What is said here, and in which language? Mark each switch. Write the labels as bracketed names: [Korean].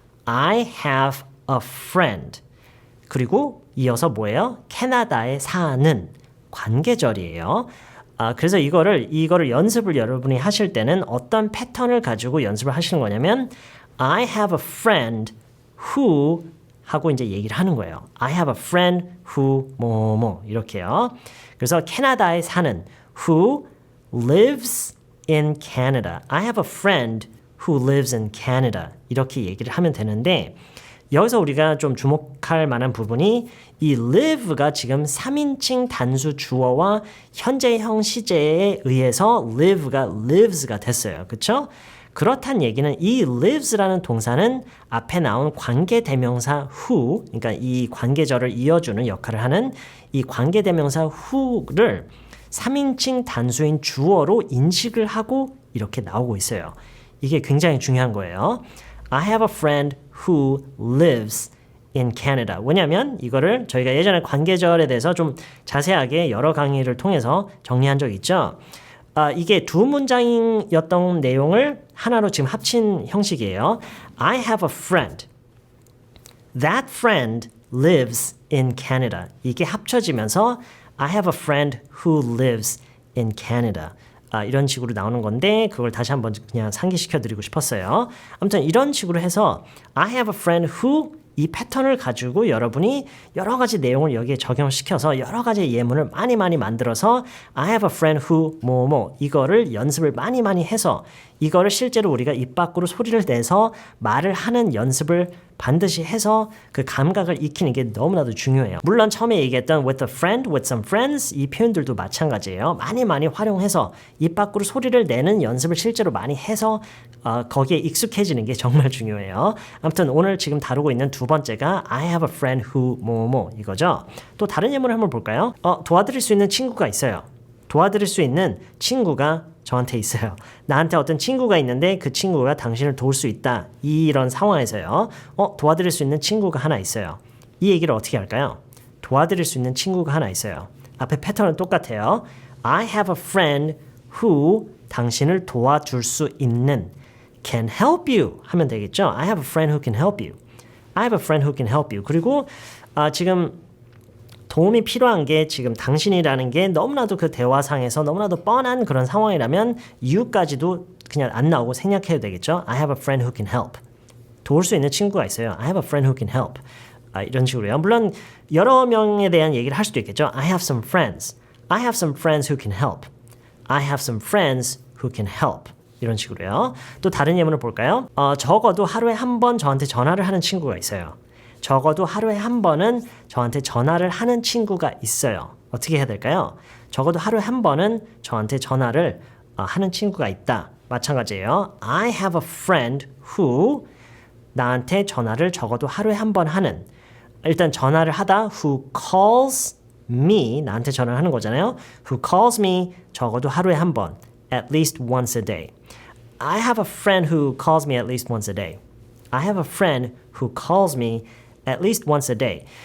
[English] I have a friend. [Korean] 그리고 이어서 뭐예요? 캐나다에 사는 관계절이에요. 그래서 이거를 연습을 여러분이 하실 때는 어떤 패턴을 가지고 연습을 하시는 거냐면 [English] I have a friend who [Korean] 하고 이제 얘기를 하는 거예요. [English] I have a friend who [Korean] 뭐뭐 이렇게요. 그래서 캐나다에 사는 [English] who lives in Canada. I have a friend who lives in Canada. [Korean] 이렇게 얘기를 하면 되는데 여기서 우리가 좀 주목할 만한 부분이 이 live가 지금 3인칭 단수 주어와 현재형 시제에 의해서 live가 lives가 됐어요. 그렇죠? 그렇단 얘기는 이 lives라는 동사는 앞에 나온 관계대명사 who, 그러니까 이 관계절을 이어주는 역할을 하는 이 관계대명사 who를 3인칭 단수인 주어로 인식을 하고 이렇게 나오고 있어요. 이게 굉장히 중요한 거예요. [English] I have a friend who lives in Canada. [Korean] 왜냐하면 이거를 저희가 예전에 관계절에 대해서 좀 자세하게 여러 강의를 통해서 정리한 적 있죠. 이게 두 문장이었던 내용을 하나로 지금 합친 형식이에요. [English] I have a friend. That friend lives in Canada. [Korean] 이게 합쳐지면서 [English] I have a friend who lives in Canada. [Korean] 이런 식으로 나오는 건데 그걸 다시 한번 그냥 상기시켜 드리고 싶었어요. 아무튼 이런 식으로 해서 [English] I have a friend who [Korean] 이 패턴을 가지고 여러분이 여러 가지 내용을 여기에 적용시켜서 여러 가지 예문을 많이 만들어서 I have a friend who 뭐뭐 이거를 연습을 많이 해서 이거를 실제로 우리가 입 밖으로 소리를 내서 말을 하는 연습을 반드시 해서 그 감각을 익히는 게 너무나도 중요해요. 물론 처음에 얘기했던 with a friend, with some friends 이 표현들도 마찬가지예요. 많이 활용해서 입 밖으로 소리를 내는 연습을 실제로 많이 해서 거기에 익숙해지는 게 정말 중요해요. 아무튼 오늘 지금 다루고 있는 두 번째가 [English] I have a friend who [Korean] 뭐뭐 이거죠. 또 다른 예문을 한번 볼까요? 도와드릴 수 있는 친구가 있어요. 도와드릴 수 있는 친구가 저한테 있어요. 나한테 어떤 친구가 있는데 그 친구가 당신을 도울 수 있다. 이런 상황에서요. 도와드릴 수 있는 친구가 하나 있어요. 이 얘기를 어떻게 할까요? 도와드릴 수 있는 친구가 하나 있어요. 앞에 패턴은 똑같아요. [English] I have a friend who [Korean] 당신을 도와줄 수 있는 [English] can help you [Korean] 하면 되겠죠. [English] I have a friend who can help you. I have a friend who can help you. [Korean] 그리고 지금 도움이 필요한 게 지금 당신이라는 게 너무나도 그 대화상에서 너무나도 뻔한 그런 상황이라면 you까지도 그냥 안 나오고 생략해도 되겠죠. [English] I have a friend who can help. [Korean] 도울 수 있는 친구가 있어요. [English] I have a friend who can help. [Korean] 이런 식으로요. 물론 여러 명에 대한 얘기를 할 수도 있겠죠. [English] I have some friends. I have some friends who can help. I have some friends who can help. [Korean] 이런 식으로요. 또 다른 예문을 볼까요? 적어도 하루에 한 번 저한테 전화를 하는 친구가 있어요. 적어도 하루에 한 번은 저한테 전화를 하는 친구가 있어요. 어떻게 해야 될까요? 적어도 하루에 한 번은 저한테 전화를 하는 친구가 있다. 마찬가지예요. [English] I have a friend who [Korean] 나한테 전화를 적어도 하루에 한 번 하는 일단 전화를 하다 [English] who calls me [Korean] 나한테 전화를 하는 거잖아요. [English] Who calls me [Korean] 적어도 하루에 한 번 [English] at least once a day. I have a friend who calls me at least once a day. I have a friend who calls me at least once a day.